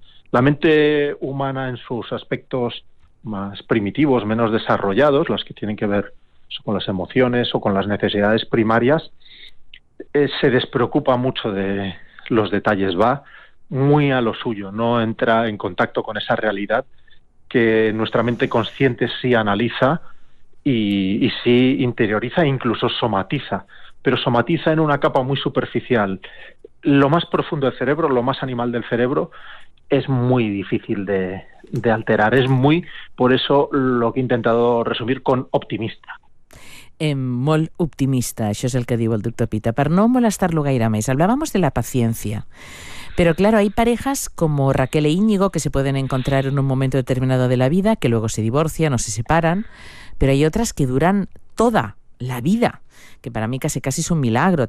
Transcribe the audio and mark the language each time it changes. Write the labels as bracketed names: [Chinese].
[Spanish] La mente humana en sus aspectos más primitivos, menos desarrollados, los que tienen que ver con las emociones o con las necesidades primarias, se despreocupa mucho de los detalles, va muy a lo suyo, no entra en contacto con esa realidad que nuestra mente consciente sí analiza y sí interioriza e incluso somatiza, pero somatiza en una capa muy superficial. Lo más profundo del cerebro, lo más animal del cerebro, es muy difícil de alterar, es muy, por eso lo que he intentado resumir con optimista. [Catalan] Molt optimista, això és el que diu el doctor Pita. Per no molestar-lo gaire més, [Spanish] hablábamos de la paciència. Pero claro, hay parejas como Raquel e Íñigo que se pueden encontrar en un momento determinado de la vida, que luego se divorcian o se separan, pero hay otras que duran toda la vida, que para mí casi es un milagro.